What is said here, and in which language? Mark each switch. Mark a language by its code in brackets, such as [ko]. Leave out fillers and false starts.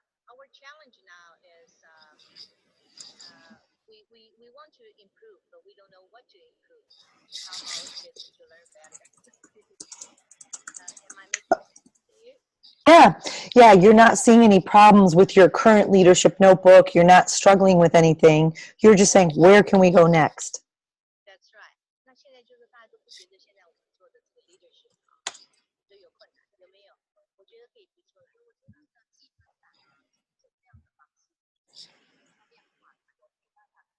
[en] our challenge now is we want to improve, but we don't know what to improve to help our kids to learn better. Am I making sense to you? Yeah, you're not seeing any problems with your current leadership notebook. You're not struggling with anything. You're just saying, where can we go next? That's right. [zh] 那现在就是大家都不觉得现在我们做的这个 leadership 就有困难，有没有？我觉得可以提出来，我觉得要记得这样的方式，量化它有办法。